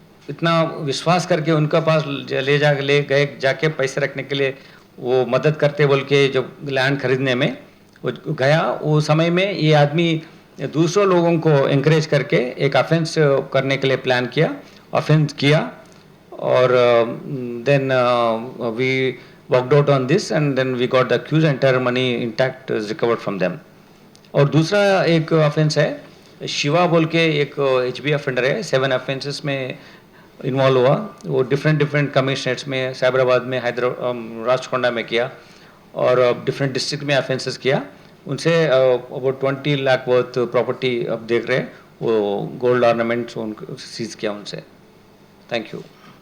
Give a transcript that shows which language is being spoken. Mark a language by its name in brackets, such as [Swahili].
[Hindi] इतना विश्वास करके उनका पास ले गए जाके पैसे रखने के लिए वो मदद करते बोल के जब लैंड खरीदने में वो गया, वो समय में ये आदमी दूसरों लोगों को encourage करके एक ऑफेंस करने के लिए प्लान किया, ऑफेंस किया. [English] और then we worked out on this and then we got the accused, entire money intact is recovered from them. [Hindi] और दूसरा एक ऑफेंस है शिवा बोल के, एक HB ऑफेंडर है, 7 ऑफेंसेस में इन्वॉल्व हुआ. वो डिफरेंट कमिश्नरेट्स में, साइबराबाद में, हैदराबाद, राजकोंडा में किया और डिफरेंट डिस्ट्रिक्ट में ऑफेंसेस किया. उनसे अबाउट 20 लाख वर्थ प्रॉपर्टी अब देख रहे हैं, वो गोल्ड ऑर्नामेंट्स उनको सीज किया उनसे. [English] Thank you.